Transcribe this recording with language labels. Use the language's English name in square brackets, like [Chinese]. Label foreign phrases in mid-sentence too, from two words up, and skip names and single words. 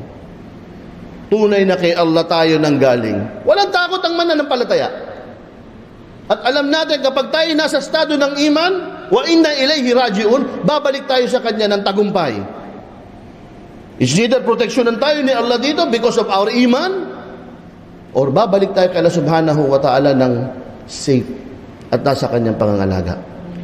[Filipino] Tunay na kay Allah tayo nanggaling. Walang takot ang mananampalataya. At alam natin kapag tayo nasa estado ng iman, [Arabic] وإنا إليه راجعون, [Filipino] babalik tayo sa Kanya ng tagumpay. [English] Is either [Filipino] proteksyonan tayo ni Allah dito [English] because of our iman, [Filipino] or babalik tayo kay Allah [Arabic] سبحانه وتعالى [Filipino] ng safe at nasa Kanyang pangangalaga.